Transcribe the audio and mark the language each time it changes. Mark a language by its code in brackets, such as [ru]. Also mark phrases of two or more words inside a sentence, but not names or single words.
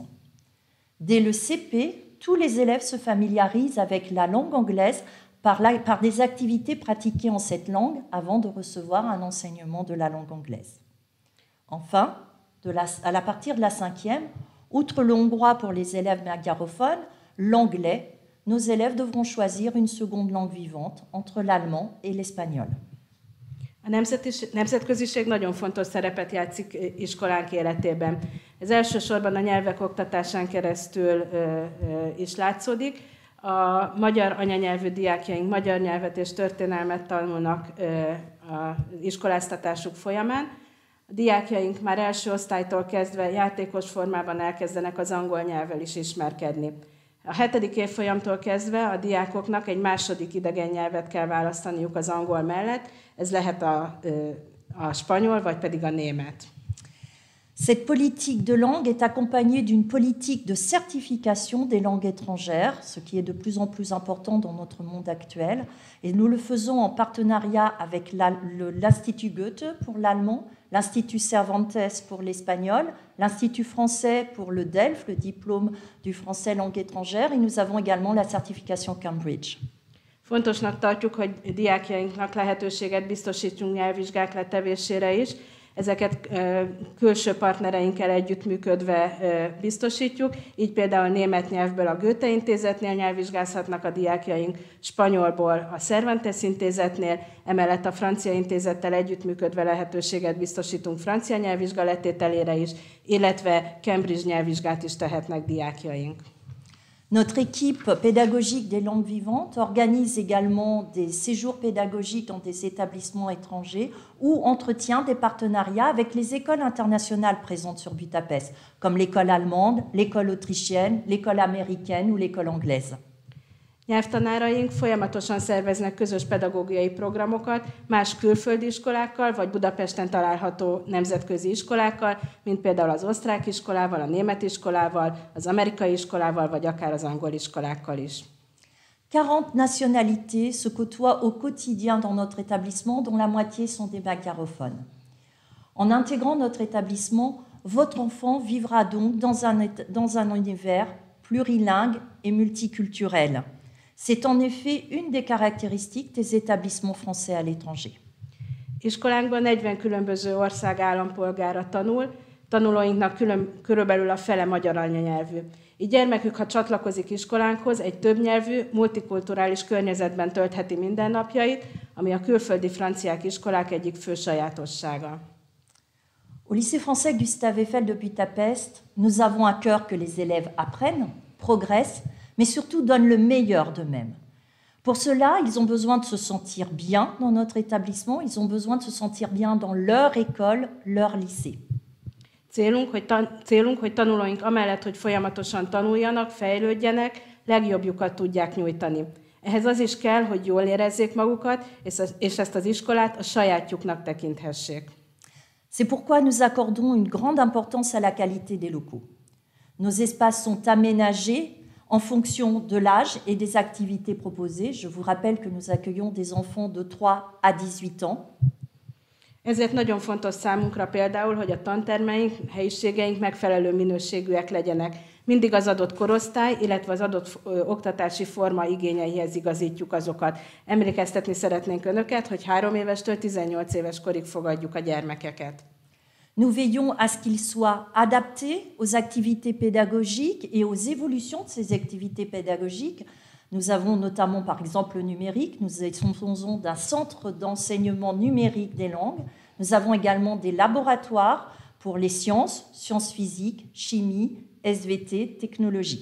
[fr] Dès le CP, tous les élèves se familiarisent avec la langue anglaise par des activités pratiquées en cette langue avant de recevoir un enseignement de la langue anglaise. Enfin, à partir de la 5e, outre le hongrois pour les élèves magyarophones, l'anglais, nos élèves devront choisir une seconde langue vivante entre l'allemand et l'espagnol. [hu] A nemzetköziség nagyon fontos szerepet játszik iskolánk életében. Ez elsősorban a nyelvek oktatásán keresztül is látszódik. A magyar anyanyelvű diákjaink magyar nyelvet és történelmet tanulnak az iskoláztatásuk folyamán. A diákjaink már első osztálytól kezdve játékos formában elkezdenek az angol nyelvvel is ismerkedni. A 7. évfolyamtól kezdve a diákoknak egy második idegen nyelvet kell választaniuk az angol mellett, ez lehet a spanyol, vagy pedig a német. [fr] Cette politique de langue est accompagnée d'une politique de certification des langues étrangères, ce qui est de plus en plus important dans notre monde actuel. Et nous le faisons en partenariat avec l'Institut Goethe pour l'allemand, l'Institut Cervantes pour l'espagnol, l'Institut français pour le DELF, le diplôme du français langue étrangère, et nous avons également la certification Cambridge. [hu] Fontosnak tartjuk, hogy diákjainknak lehetőséget biztosítsunk nyelvvizsgák letevésére is. Ezeket külső partnereinkkel együttműködve biztosítjuk. Így például német nyelvből a Goethe intézetnél nyelvvizsgázhatnak a diákjaink, spanyolból a Cervantes intézetnél, emellett a francia intézettel együttműködve lehetőséget biztosítunk francia nyelvvizsga letételére is, illetve Cambridge nyelvvizsgát is tehetnek diákjaink. [fr] Notre équipe pédagogique des langues vivantes organise également des séjours pédagogiques dans des établissements étrangers ou entretient des partenariats avec les écoles internationales présentes sur Budapest, comme l'école allemande, l'école autrichienne, l'école américaine ou l'école anglaise. [hu] Nyelvtanáraink folyamatosan szerveznek közös pedagógiai programokat más külföldi iskolákkal, vagy Budapesten található nemzetközi iskolákkal, mint például az osztrák iskolával, a német iskolával, az amerikai iskolával, vagy akár az angol iskolákkal is. [fr] 40 nationalités se côtoient au quotidien dans notre établissement, dont la moitié sont des magyarophones. En intégrant notre établissement, votre enfant vivra donc dans un univers plurilingue et multiculturel. C'est en effet une des caractéristiques des établissements français à l'étranger. [hu] Iskolánkban 40 különböző ország állampolgára tanul, tanulóinknak körülbelül a fele magyar anyanyelvű. Így gyermekük, ha csatlakozik iskolánkhoz, egy többnyelvű, multikulturális környezetben töltheti mindennapjait, ami a külföldi franciák iskolák egyik fő sajátossága. [fr] Au lycée français Gustave Eiffel de Budapest, nous avons à cœur que les élèves apprennent, progressent, mais surtout donnent le meilleur d'eux-mêmes. Pour cela, ils ont besoin de se sentir bien dans notre établissement, ils ont besoin de se sentir bien dans leur école, leur lycée. [hu] Célunk, hogy tanulóink amellett, hogy folyamatosan tanuljanak, fejlődjenek, legjobbjukat tudják nyújtani. Ehhez az is kell, hogy jól érezzék magukat, és ezt az iskolát a sajátjuknak tekinthessék. [fr] C'est pourquoi nous accordons une grande importance à la qualité des locaux. Nos espaces sont aménagés en fonction de l'âge et des activités proposées. Je vous rappelle que nous accueillons des enfants de 3 à 18 ans. [hu] Ezért nagyon fontos számunkra például, hogy a tantermeink, helyiségeink megfelelő minőségűek legyenek. Mindig az adott korosztály, illetve az adott oktatási forma igényeihez igazítjuk azokat. Emlékeztetni szeretnénk önöket, hogy 3 évestől 18 éves korig fogadjuk a gyermekeket. [fr] Nous veillons à ce qu'ils soient adaptés aux activités pédagogiques et aux évolutions de ces activités pédagogiques. Nous avons notamment, par exemple, le numérique. Nous disposons d'un centre d'enseignement numérique des langues. Nous avons également des laboratoires pour les sciences, sciences physiques, chimie, SVT, technologie.